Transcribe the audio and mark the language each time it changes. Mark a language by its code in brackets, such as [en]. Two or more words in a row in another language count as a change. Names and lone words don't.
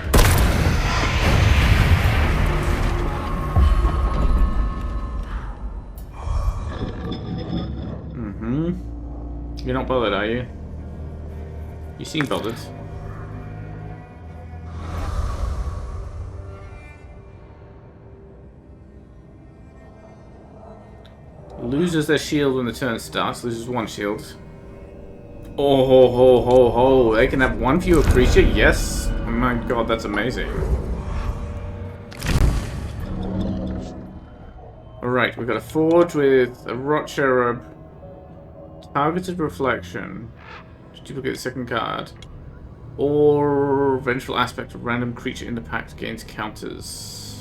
[en] You're not bothered, are you? You seem bothered. Loses their shield when the turn starts. Loses one shield. Oh ho ho ho ho! They can have one fewer creature. Yes. Oh my god, that's amazing. All right, we've got a forge with a rot cherub. Targeted reflection. Just duplicate the second card. Or vengeful aspect of random creature in the pact gains counters.